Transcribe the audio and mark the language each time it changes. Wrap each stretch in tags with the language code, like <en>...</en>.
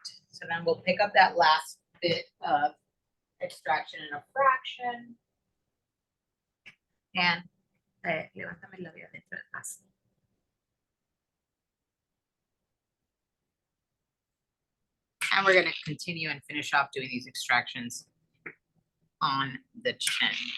<en>So then we'll pick up that last bit of extraction in a fraction.</en> <es>And levántame el labio dentro del vaso.</es> <en>And we're going to continue and finish off doing these extractions on the chin.</en>